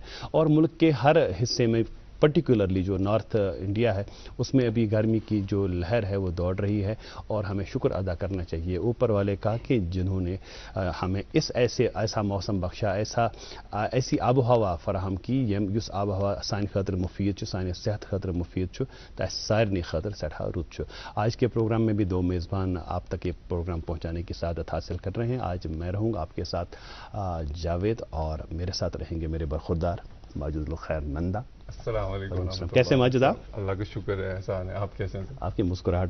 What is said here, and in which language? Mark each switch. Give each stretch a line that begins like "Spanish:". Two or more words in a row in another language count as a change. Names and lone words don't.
Hindi: और मुल्क के हर हिस्से में पर्टिकुलरली जो नॉर्थ इंडिया है उसमें अभी गर्मी की जो लहर है वो दौड़ रही है। और हमें शुक्र अदा करना चाहिए ऊपर वाले का कि जिन्होंने हमें ऐसा मौसम बख्शा, ऐसी आबो हवा फराहम की
Kashmiri: یُس آبہٕ ہوا سانہِ خٲطرٕ مفید سانہِ صحت خٲطرٕ مفید سارنی خٲطرٕ سٮ۪ٹھاہ رُت.
Hindi: आज के प्रोग्राम में भी दो मेज़बान आप तक ये प्रोग्राम पहुँचाने की सादत हासिल कर रहे हैं। आज मैं रहूँगा आपके साथ जावेद, और मेरे साथ रहेंगे मेरे बरखुरदार माजिद खैर नंदा। अस्सलाम वालेकुम। कैसे माजिद आप? अल्लाह का शुक्र है, एहसान है। आप कैसे हैं?